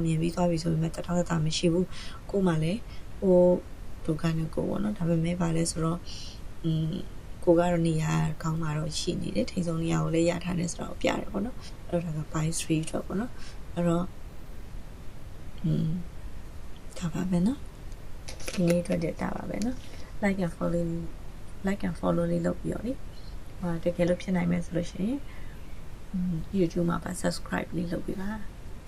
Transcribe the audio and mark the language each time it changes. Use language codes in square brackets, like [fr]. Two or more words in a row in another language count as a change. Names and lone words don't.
[my] မြင်ပြီးသွားပြီဆိုပေမဲ့တထောင်သက်သာမရှိဘူးကိုမှလည်းဟိုဒုက္ခနဲ့ကိုပေါ့နော်ဒါပေမဲ့ပါလဲဆိုတော့ကိုကတော့နေရာကောင်းမှာတော့ရှိနေတယ်ထိန်ဆုံးနေရာကိုလည်းရထားတယ်ဆိုတော့ပြရတယ်ပေါ့နော်အဲ့တော့ဒါက by 3တော့ပေါ့နော်အဲ့တော့ဒါပါပဲနော်ဒီနေ့အတွက်ဒါပါပဲနော် [en] like and follow [my] လေးလုပ်ပြီးတော့လေတကယ်လို့ဖြစ်နိုင်မယ်ဆိုလို့ရှိရင်YouTube မှာပါ subscribe လေးလုပ်ပေးပါ